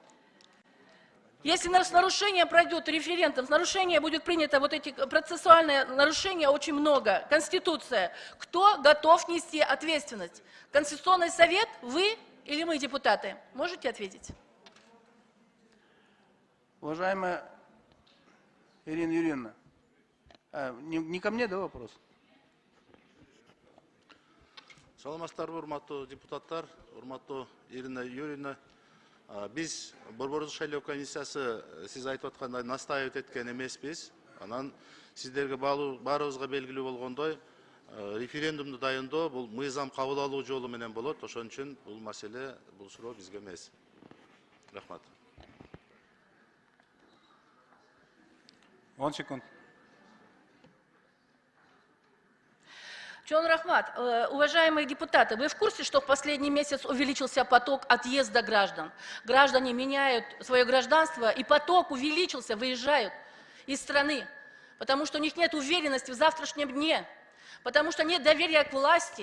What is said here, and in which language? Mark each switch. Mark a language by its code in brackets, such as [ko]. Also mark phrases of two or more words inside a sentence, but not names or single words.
[ru] Если с нарушением пройдет референдум, с нарушением будет принято вот эти процессуальные нарушения очень много, Конституция, кто готов нести ответственность? Конституционный совет, вы или мы, депутаты? Можете ответить? Уважаемая Ирина Юрьевна, не ко мне, да, вопрос? [ky] Саламатсыздарбы, урматтуу депутаттар, урматтуу Ирина Юрьевна. Биз Борбордук шайлоо комиссиясы сиз айтып аткандай настаивать эткен эмеспиз. Анан сиздерге баарыбызга белгилүү болгондой, референдумду дайындоо бул мыйзам кабыл алуу жолу менен болот. Ошон үчүн бул маселе, бул суроо бизге эмес. Рахмат. 10 секунд. Чон Рахмат, [ru] уважаемые депутаты, вы в курсе, что в последний месяц увеличился поток отъезда граждан? Граждане меняют свое гражданство, и поток увеличился, выезжают из страны, потому что у них нет уверенности в завтрашнем дне, потому что нет доверия к власти.